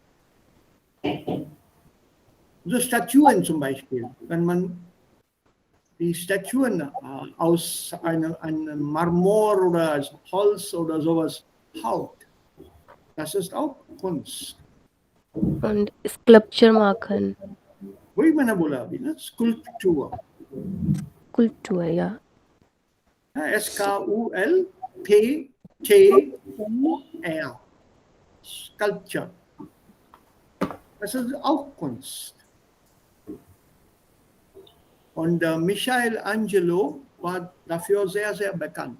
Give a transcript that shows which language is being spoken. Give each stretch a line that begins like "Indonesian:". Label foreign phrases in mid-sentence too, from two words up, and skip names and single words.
German: So Statuen zum Beispiel. Wenn man die Statuen aus einem Marmor oder aus Holz oder sowas haut, das ist auch Kunst. und Sculpture machen,
Hindi: वही मैंने बोला अभी ना, स्कल्पचर,
German: Kultur, ja. SKULPTUR, Sculpture. Das ist auch Kunst. Und Michelangelo war dafür sehr, sehr bekannt.